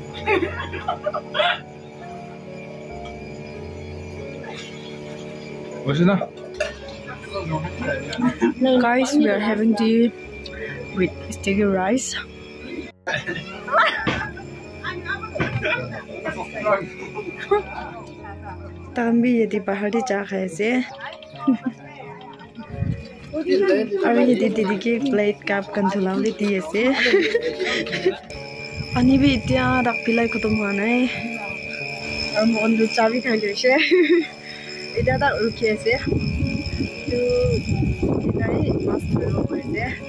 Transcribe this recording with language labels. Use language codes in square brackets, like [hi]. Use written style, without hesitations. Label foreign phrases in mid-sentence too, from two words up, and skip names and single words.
[en] What's it now? Guys, we are having tea with sticky rice. [nag] Tambi yedi bahari cha khaye se. Aru yedi didi ke plate cup kan thulaule diye se. Pani bi itya rak pilai khatam hua nai. Aru mon du chabi khai le se. Ida da rukhi ase. Tu nai mas thuro ase.